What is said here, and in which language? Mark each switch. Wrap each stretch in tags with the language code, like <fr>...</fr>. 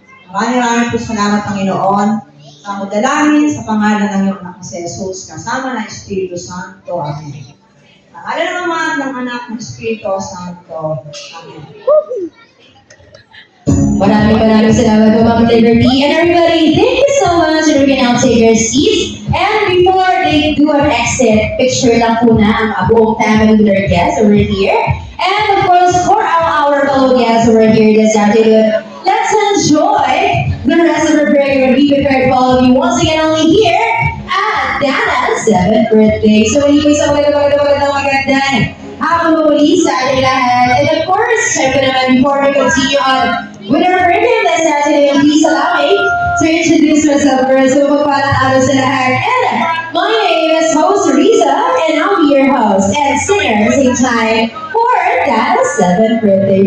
<tl>Maraming po salamat, Panginoon, sa modalamin sa pangalan ng iyong anak si Jesus, kasama ng Espiritu Santo. Amen. Pangalan ng Ama, ng Anak, ng Espiritu Santo. Amen. Maraming salamat po,</tl> <en>Ma'am Liberty. And everybody, thank you so much. And we can now take your seats. And before they do an exit, picture</en> <tl>lang po na ang buong</tl> <en>family with our guests over here. And of course, for our fellow guests over here this afternoon, let's enjoy the rest of our program we prepared for all of you once again only here at Dana's 7th birthday.</en> <tl>So muli po isang magandang hapon mo muli sa ating lahat.</tl> <en>And of course,</en> <tl>syempre naman,</tl> <en>before we continue on with our program this afternoon, please allow me to introduce myself first. So</en> <tl>magpalang araw sa lahat.</tl> <en>And my name is host Risa, and I'll be your host and singer at the same time for Dana's 7th birthday.</en>